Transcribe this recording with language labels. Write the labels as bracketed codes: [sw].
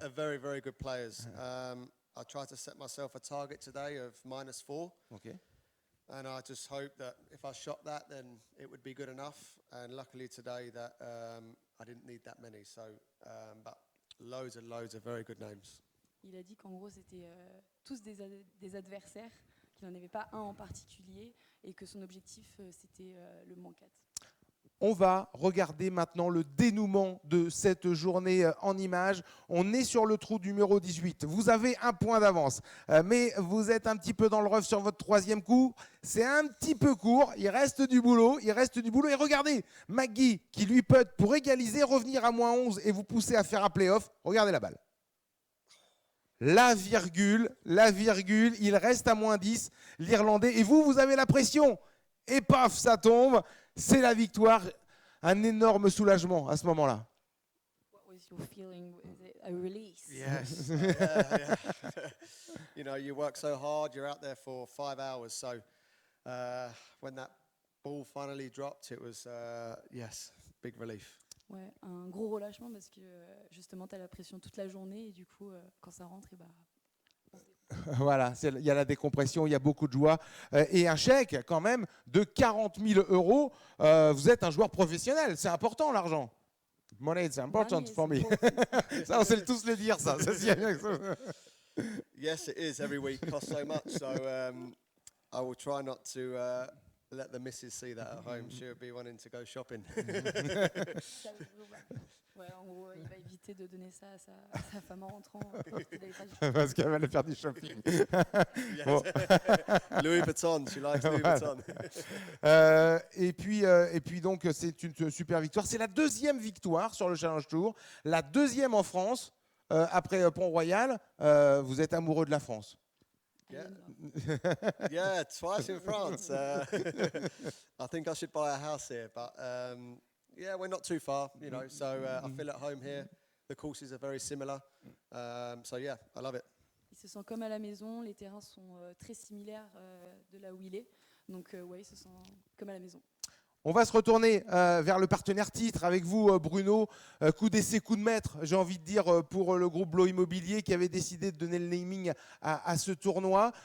[en] are very, very good players. I tried to set myself a target today of -4. Okay. And I just hoped that if I shot that, then it would be good enough. And luckily today that I didn't need that many. So, but loads and loads of very good names. [fr] Il a dit qu'en gros, c'était tous des adversaires, qu'il n'en avait pas un en particulier, et que son objectif, c'était le moins 4. On va regarder maintenant le dénouement de cette journée en images. On est sur le trou numéro 18. Vous avez un point d'avance, mais vous êtes un petit peu dans le rough sur votre troisième coup. C'est un petit peu court. Il reste du boulot. Et regardez, McGee qui lui putt pour égaliser, revenir à moins 11 et vous pousser à faire un play-off. Regardez la balle. La virgule, il reste à moins 10, l'Irlandais. Et vous avez la pression. Et paf, ça tombe. C'est la victoire. Un énorme soulagement à ce moment-là. [en] What was your feeling? Was it a release? Yes. Yeah. You know, you work so hard, you're out there for 5 hours. So when that ball finally dropped, it was, yes, big relief. [fr] Ouais, un gros relâchement parce que justement, tu as la pression toute la journée et du coup, quand ça rentre, et bah, Voilà, il y a la décompression, il y a beaucoup de joie. Et un chèque quand même de 40 000 euros. Vous êtes un joueur professionnel, c'est important l'argent. [en] Money, it's important money is for me. important. [fr] Ça, on sait tous le dire, ça. [en] Yes, it is. Every week costs so much. So I will try not to let the missus see that at home. She'll be wanting to go shopping. [fr] Ça, ouais, en gros, il va éviter de donner ça à sa femme en rentrant. Parce qu'elle va aller faire du shopping. Bon. [en] Louis Vuitton, she likes Louis Vuitton. [fr] Et puis donc, c'est une super victoire. C'est la deuxième victoire sur le Challenge Tour, la deuxième en France, après Pont-Royal. Vous êtes amoureux de la France. [en] Yeah. Yeah, twice in France. I think I should buy a house here, but yeah, we're not too far, you know, so I feel at home here. The courses are very similar. So yeah, I love it. [fr] Il se sent comme à la maison, les terrains sont très similaires de là où il est. Donc ouais, il se sent comme à la maison. On va se retourner vers le partenaire titre avec vous, Bruno. Coup d'essai, coup de maître, j'ai envie de dire, pour le groupe Blow Immobilier qui avait décidé de donner le naming à ce tournoi.